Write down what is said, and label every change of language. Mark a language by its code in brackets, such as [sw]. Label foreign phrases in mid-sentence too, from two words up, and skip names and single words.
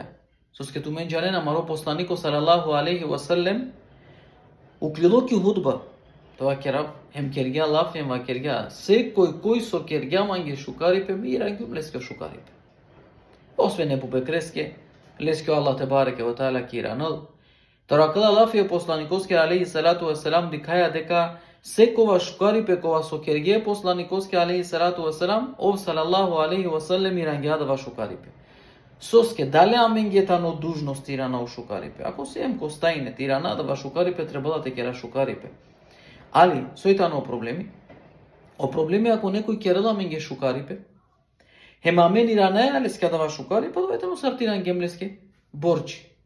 [rom] Соске ту мен џанена маро посланико [ar] صلى الله عليه وسلم, [rom] уклилоки худба, тоа керав, хем кергја лаф, хем ва кергја. Секој кој со кергја манге шукарипе, ми ирангјум леске шукарипе. Освен не пупекреске, леске [ar] الله تبارك وتعالى [rom] киранал. Таракала лафија посланикоски [ar] عليه الصلاة والسلام [rom] дикаја дека секова шукарипе кова со кергје посланикоски [ar] عليه الصلاة والسلام, [rom] ов [ar] صلى الله عليه وسلم [rom] ирангјадава шукарипе. Соске дале аменгетано дужност ирана у шукарипе. Ако се ем костајне иранадава шукарипе, требала те кера шукарипе. Али, сојтано о проблеми ако некој керела менге шукарипе, хема мен иранаја леске дава шукарипе, довајтено сартиран гемлеске борчи.